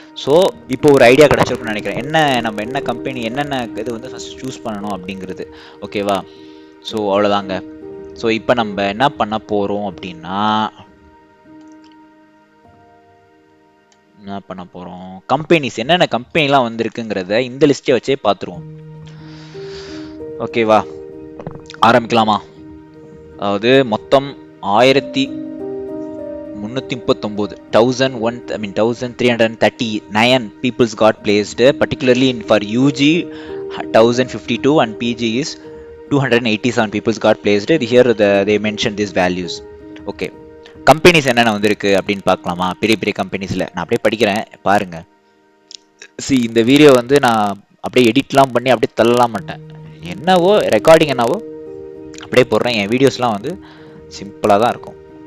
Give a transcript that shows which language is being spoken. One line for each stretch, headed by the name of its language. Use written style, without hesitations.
Tamil: So இப்போ ஒரு idea கிடச்சிருக்குன்னு நினைக்கிறேன், நம்ம என்ன கம்பெனி என்னென்ன இது வந்து ஃபஸ்ட் சூஸ் பண்ணணும் அப்படிங்கிறது. ஓகேவா? ஸோ அவ்வளோதாங்க. ஸோ இப்போ நம்ம என்ன பண்ண போகிறோம் அப்படின்னா, என்ன பண்ண போகிறோம், கம்பெனிஸ் என்னென்ன கம்பெனிலாம் வந்திருக்குங்கிறத இந்த லிஸ்ட்டை வச்சே பார்த்துருவோம். ஓகேவா, ஆரம்பிக்கலாமா? அதாவது மொத்தம்
English: 1339 1339 peoples got placed, particularly for UG 1052 and PG is 287 peoples got placed. Here they mentioned these values.
Tamil: Okay, companies என்னென்ன வந்திருக்கு அப்படின்னு பார்க்கலாமா? பெரிய பெரிய கம்பெனிஸில் நான் அப்படியே படிக்கிறேன் பாருங்க. இந்த வீடியோ வந்து நான் அப்படியே எடிட்லாம் பண்ணி அப்படியே தள்ளலாம் மாட்டேன். என்னவோ ரெக்கார்டிங் என்னவோ அப்படியே போடுறேன். என் வீடியோஸ்லாம் வந்து சிம்பிளாக தான் இருக்கும்.